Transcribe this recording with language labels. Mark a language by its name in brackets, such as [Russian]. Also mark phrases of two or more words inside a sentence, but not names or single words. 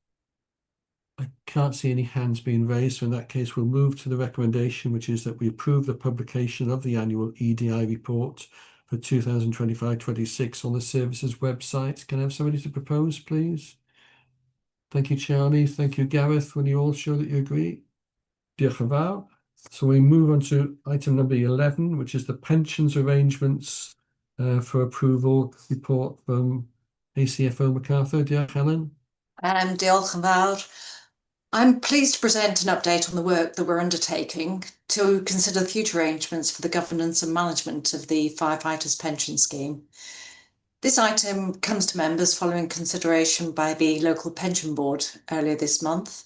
[English] I can't see any hands being raised. So in that case, we'll move to the recommendation, which is that we approve the publication of the annual EDI report for 2025-26 on the services website. Can I have somebody to propose, please? Thank you, Charlie. Thank you, Gareth. Will you all show that you agree? [Welsh] Diolch yn fawr. [English] So we move on to item number 11, which is the pensions arrangements for approval report from ACFO MacArthur. [Welsh] Diolch, Helen. Diolch yn fawr. [English] I'm pleased to present an update on the work that we're undertaking to consider the future arrangements for the governance and management of the Firefighters Pension Scheme. This item comes to members following consideration by the local pension board earlier this month.